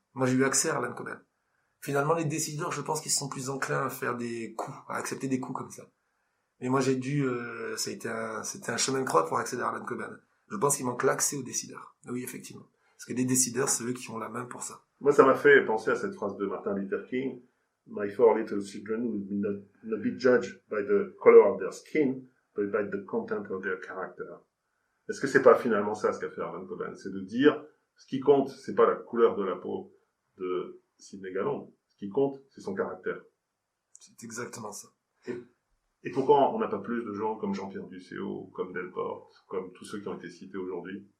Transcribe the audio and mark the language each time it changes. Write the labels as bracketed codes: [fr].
[fr] Moi, j'ai eu accès à Harlan Coben. Finalement, les décideurs, je pense qu'ils sont plus enclins à faire des coups, à accepter des coups comme ça. Mais moi, j'ai dû, c'était un chemin de croix pour accéder à Harlan Coben. Je pense qu'il manque l'accès aux décideurs. Oui, effectivement. Parce que les décideurs, c'est eux qui ont la main pour ça. Moi, ça m'a fait penser à cette phrase de Martin Luther King. [en] My four little children will not be judged by the color of their skin, but by the content of their character. [fr] Est-ce que c'est pas finalement ça ce qu'a fait Harlan Coben? C'est de dire, ce qui compte, c'est pas la couleur de la peau de Sidney Galland. Ce qui compte, c'est son caractère. C'est exactement ça. Et pourquoi on n'a pas plus de gens comme Jean-Pierre Ducéo, comme Delporte, comme tous ceux qui ont été cités aujourd'hui?